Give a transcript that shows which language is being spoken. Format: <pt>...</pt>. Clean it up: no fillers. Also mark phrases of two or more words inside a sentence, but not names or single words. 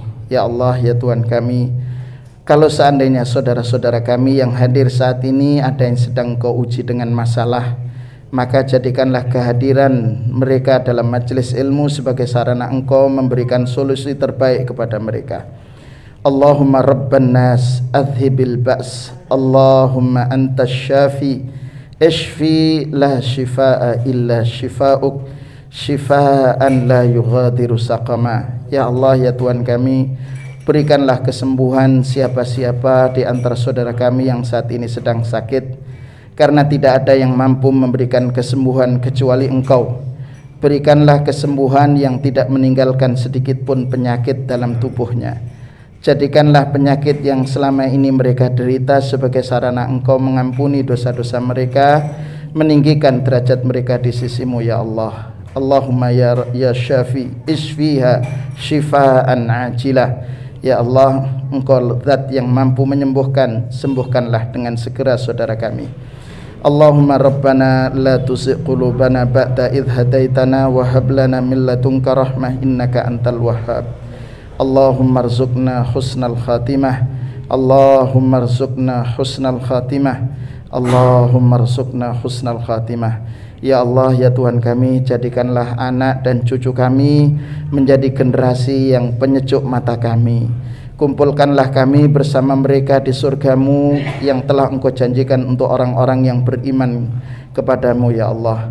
<id>Ya Allah, ya Tuhan kami, kalau seandainya saudara-saudara kami yang hadir saat ini ada yang sedang Engkau uji dengan masalah, maka jadikanlah kehadiran mereka dalam majelis ilmu sebagai sarana Engkau memberikan solusi terbaik kepada mereka.</id> <ar>اللهم رب الناس أذهب البأس، اللهم أنت الشافي، اشف لا شفاء إلا شفاؤك، شفاء لا يغادر سقما.</ar> <id>Ya Allah, ya Tuhan kami, Berikanlah kesembuhan siapa-siapa di antara saudara kami yang saat ini sedang sakit, karena tidak ada yang mampu memberikan kesembuhan kecuali Engkau. Berikanlah kesembuhan yang tidak meninggalkan sedikit pun penyakit dalam tubuhnya. Jadikanlah penyakit yang selama ini mereka derita sebagai sarana Engkau mengampuni dosa-dosa mereka, meninggikan derajat mereka di sisimu ya Allah.</id> <ar>اللهم يا شافي اشفها شفاء عاجلا.</ar> <id>Ya Allah, Engkau zat yang mampu menyembuhkan, sembuhkanlah dengan segera saudara kami.</id> <ar>اللهم ربنا لا تزغ قلوبنا بعد إذ هديتنا وهب لنا من لدنك رحمة إنك أنت الوهاب. اللهم ارزقنا حسن الخاتمة. اللهم ارزقنا حسن الخاتمة. اللهم ارزقنا حسن الخاتمة.</ar> <id>Ya Allah, ya Tuhan kami, jadikanlah anak dan cucu kami menjadi generasi yang penyejuk mata kami. Kumpulkanlah kami bersama mereka di surgamu yang telah Engkau janjikan untuk orang-orang yang beriman kepadamu ya Allah.</id>